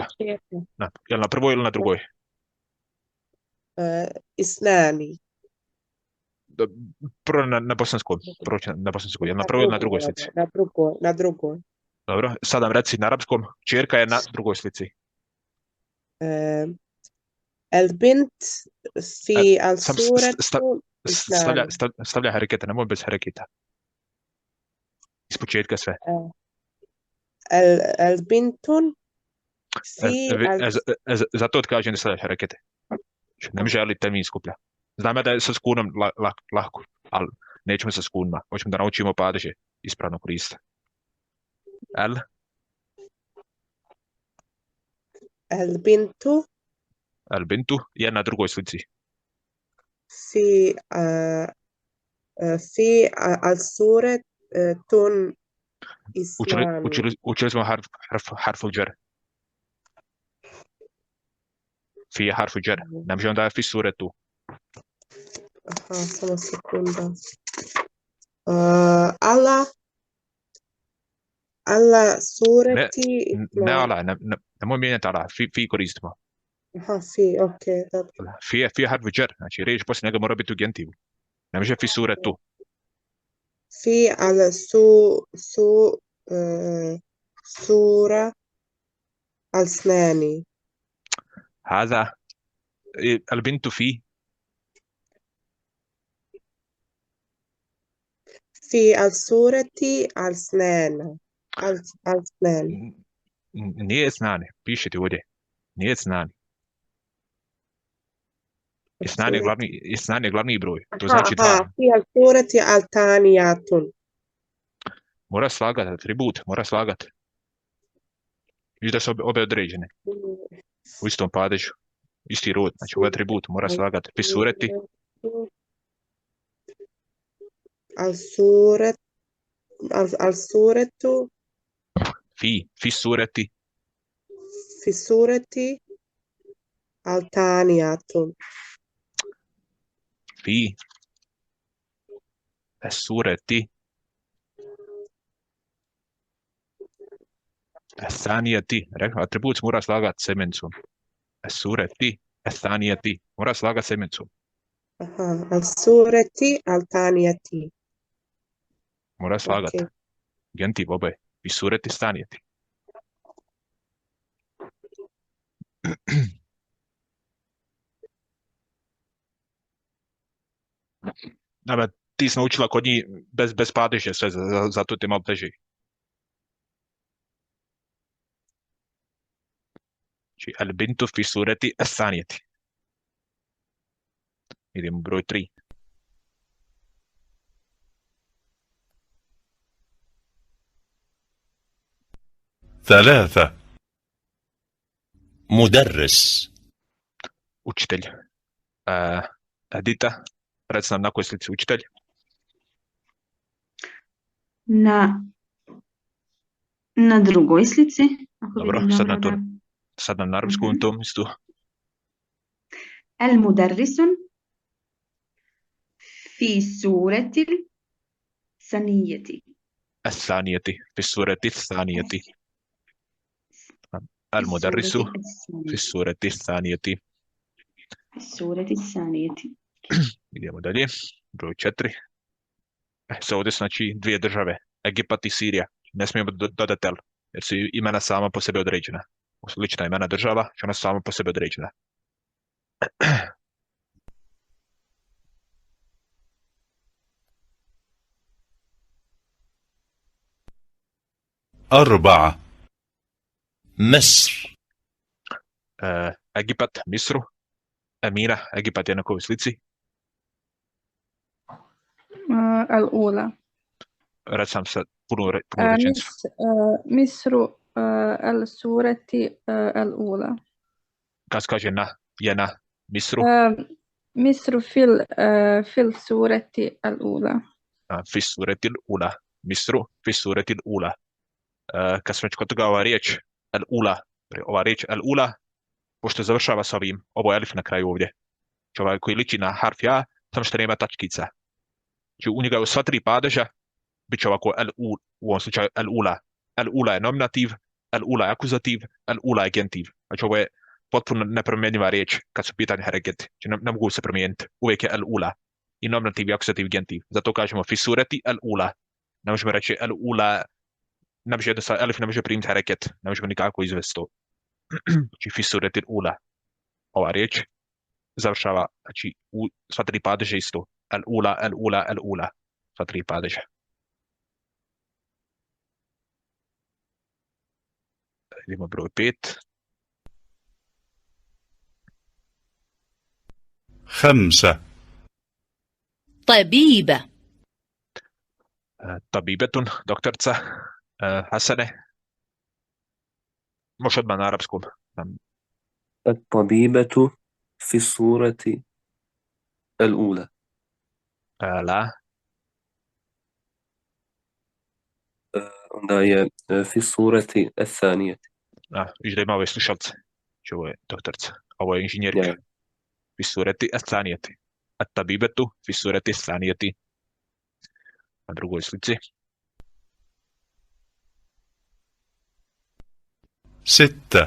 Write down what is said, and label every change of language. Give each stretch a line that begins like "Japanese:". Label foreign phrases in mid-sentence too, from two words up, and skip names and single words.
Bosnian: kćerka? Jel na prvoj ili na drugoj?
Arabic: Isnani.
Bosnian: Prvo na bosanskom. Jel na prvoj ili na drugoj slici? Na drugoj. Dobro, sad nam reci na arapskom. Kćerka je na drugoj slici.
Arabic: البنت في الصورة
Bosnian: Stavlja hareketa, nemoj bez hareketa. Iz početka sve.
Arabic: البنت في ال...
Bosnian: Zato ti kažem da stavljaš harekete. Ne može ali termin skuplja. Znam ja da je sa skunom lako, ali nećemo sa skunima. Hoćemo da naučimo padeže ispravno koristiti.
Arabic: البنت
Bosnian: je na drugoj slici.
Arabic: في الصورة إسلامي.
Bosnian: Učili smo
Arabic: حرف جر.
Bosnian: Fi je harfu džer. Ne možemo da je
Arabic: في صورة.
Bosnian: Aha, samo sekunda.
Arabic: الله صورتي...
Bosnian: Ne Allah, nemoj mijenjati Allah. Fi koristimo. Aha, fi, okej. Fi je
Arabic: حرف جر.
Bosnian: Znači, riječ poslije njega mora biti u gentivu. Ne može
Arabic: في صورة. في الصورة الأسنان. هذا البنت في الصورة الأسنان.
Bosnian: nije اسنان. piše ti ovdje. Nije اسنان. اسنان je glavni broj. To znači dva.
Arabic: في الصورة الثانية.
Bosnian: Mora slagati atribut, mora slagati. Viš da su obe određene. U istom padežu. Isti rod, znači ovaj atribut mora slagati.
Arabic: في صورة, الصورة, في صورة, في صورة الثانية. في صورة ثانية.
Bosnian: Rekao, atribut se mora slagati semencom.
Arabic: صورة ثانية.
Bosnian: Mora slagati semencom.
Arabic: Aha, الصورة الثانية.
Bosnian: Mora slagati. Ok. Gentiv oboje.
Arabic: في صورة ثانية.
Bosnian: Nama, ti si naučila kod njih bez padeža sve, zato ti je malo teže. Znači,
Arabic: البنت في صورة ثانية.
Bosnian: Idemo broj 3.
Arabic: ثلاثة مدرس
Bosnian: Učitelj. Edita, reci nam na kojoj slici učitelj. Na drugoj slici. Ako Dobro, vidim sad dobro, da. sad nam na arapskom tom istu.
Arabic: المدرس في سورة الثانية. ثانية في صورة ثانية. المدرس في صورة ثانية. في سورة الثانية.
Bosnian: Idemo dalje. Broj 4. Se ovdje su znači dvije države, Egipat i Sirija. Ne smijemo dodati el, jer su imena sama po sebi određena. Lična imena država, što ona su sama po sebi određena.
Arabic: أربعة مصر
Bosnian: Egipat, Misru, Emina, Egipat je na kojoj slici.
Arabic: الأولى.
Bosnian: Reci sam sad punu rečenicu.
Arabic: مصر السورة الأولى.
Bosnian: Kad se kaže na, je na Misru,
Arabic: مصر في السورة الأولى. في صورة الأولى مصر في صورة الأولى.
Bosnian: Kad smo već kod toga ova riječ,
Arabic: الأولى,
Bosnian: pošto završava s ovim, ovo je elif na kraju ovdje. Znači ovaj koji liči na harf ja, samo što nema tačkica. Znači u njega u sva tri padeža bit će ovako u ovom slučaju
Arabic: الأولى. الأولى
Bosnian: je nominativ,
Arabic: الأولى
Bosnian: je akuzativ,
Arabic: الأولى
Bosnian: je gentiv. Znači ovo je potpuno nepromjenjiva riječ kad su pitanje hareketi. Znači ne mogu se promijeniti. Uvijek je
Arabic: الأولى.
Bosnian: I nominativ, i akuzativ, i gentiv. Zato kažemo
Arabic: في صورة الأولى.
Bosnian: Ne možemo reći
Arabic: الأولى,
Bosnian: ne može jednostavno, elif ne može primiti hareket. Ne možemo nikako izvesti to. Znači
Arabic: في صورة الأولى.
Bosnian: Ova riječ završava, znači u sva tri padeža isto.
Arabic: الأولى الأولى الأولى.
Bosnian: Sva tri padeža. Idemo broj 5.
Arabic: خمسة طبيبة. Tabibetun, doktorca.
Bosnian: Hasane. Može odmah na arapskom.
Arabic: الطبيبة في الصورة الأولى. La.
Bosnian: onda je
Arabic: في الصورة الثانية.
Bosnian: Viš da ima ove slušalce. Znači ovo je doktorca. Ovo je inženjerka. Ja.
Arabic: في صورة الثانية. الطبيبة في صورة الثانية.
Bosnian: Na drugoj slici.
Arabic: ستة